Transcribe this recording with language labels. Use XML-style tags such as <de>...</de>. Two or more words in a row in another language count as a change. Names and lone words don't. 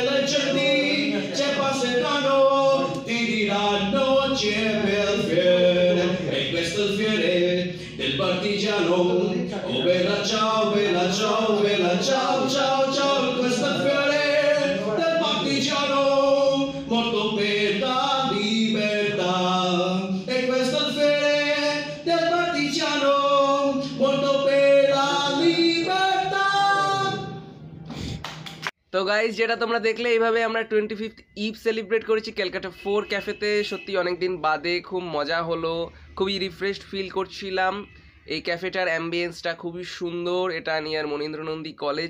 <it>le genti ci passeranno, ti diranno c'è Belfiore, e questo è il fiore del partigiano, oh bella ciao, bella ciao, bella ciao, ciao, ciao, questo è il fiore del partigiano, morto per la libertà, e questo è il fiore del partigiano, morto per la libertà.</it> <bn>তো গাইজ, যেটা তোমরা দেখলে, এইভাবে আমরা 25th ইভ সেলিব্রেট করেছি ক্যালকাটা 4 ক্যাফেতে। সত্যি অনেকদিন বাদে খুব মজা হলো, খুবই</bn> <en>refreshed feel</en> <bn>করছিলাম। এই ক্যাফেটার অ্যাম্বিয়েন্সটা খুবই সুন্দর। এটা নিয়ার মনীন্দ্র নন্দী কলেজ।</bn>